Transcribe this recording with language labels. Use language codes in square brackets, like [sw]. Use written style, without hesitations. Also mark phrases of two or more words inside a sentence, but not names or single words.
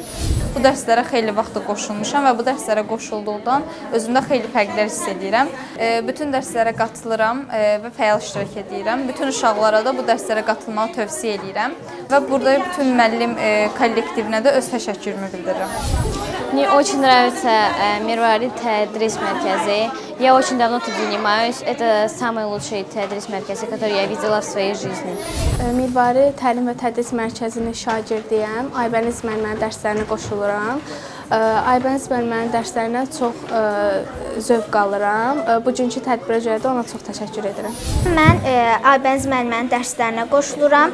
[az] Bu dərslərə xeyli vaxtı qoşulmuşam və bu dərslərə qoşulduqdan özümdə xeyli fərqlər hiss edirəm. Bütün dərslərə qatılıram və fəal iştirak edirəm. Bütün uşaqlara da bu dərslərə qatılmağı tövsiyə edirəm və burada bütün müəllim kollektivinə də öz təşəkkürümü bildirirəm. [ru] Мне очень нравится Mirvari Tədris Mərkəzi. Я очень давно тут занимаюсь. Это самый лучший [az] Tədris Mərkəzi, [ru] который я видела в своей жизни. [az] Mirvari Təlim və Tədris Mərkəzinin şagirdiyəm. Aybəniz müəllimənin dərslərinə qoşuluram. Aybəniz müəllimənin dərslərinə çox zövq alıram. Bugünkü tədbirə görə də ona çox təşəkkür edirəm. Mən Aybəniz müəllimənin dərslərinə qoşuluram.